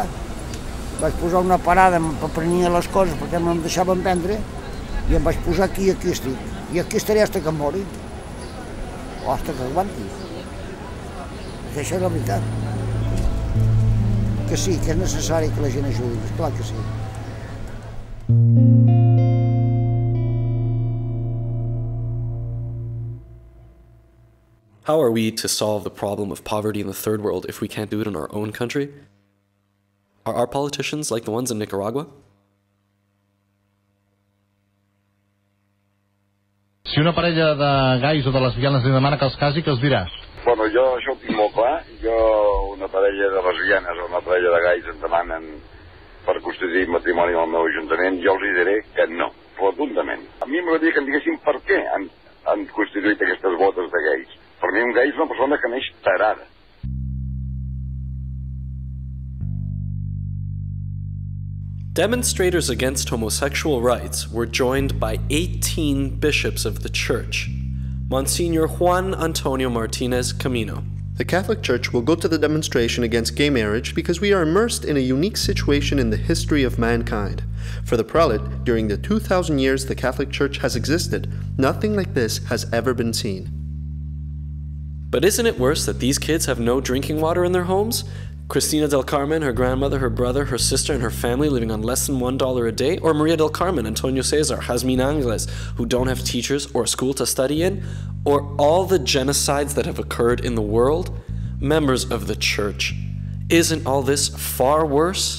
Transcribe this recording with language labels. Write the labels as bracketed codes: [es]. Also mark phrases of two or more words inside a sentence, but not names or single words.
[ca] Vaig posar una parada per prendre les coses perquè no em deixaven vendre i em vaig posar aquí i aquí estic. I aquí estaré fins que em mori. O fins que aguanti. Perquè això és la veritat. Que sí, que és necessari que la gent ajudi, esclar que sí. [en] How are we to solve the problem of poverty in the third world if we can't do it in our own country? Are our politicians like the ones in Nicaragua? [ca] Si una parella de gais o de lesbianes li demana que els casi, què els dirà? Bueno, jo això ho tinc molt clar. Una parella de lesbianes o una parella de gais em demanen per constituir matrimoni al meu ajuntament, jo els diré que no, rotundament. A mi m'agradaria que em diguessin per què han constituït aquestes botes de gais. Per mi un gai és una persona que neix tarada. [en] Demonstrators against homosexual rights were joined by 18 bishops of the Church. Monsignor Juan Antonio Martinez Camino. The Catholic Church will go to the demonstration against gay marriage because we are immersed in a unique situation in the history of mankind. For the prelate, during the 2,000 years the Catholic Church has existed, nothing like this has ever been seen. But isn't it worse that these kids have no drinking water in their homes? Cristina del Carmen, her grandmother, her brother, her sister, and her family living on less than $1 a day? Or Maria del Carmen, Antonio Cesar, Jazmin Angles, who don't have teachers or a school to study in? Or all the genocides that have occurred in the world? Members of the Church, isn't all this far worse?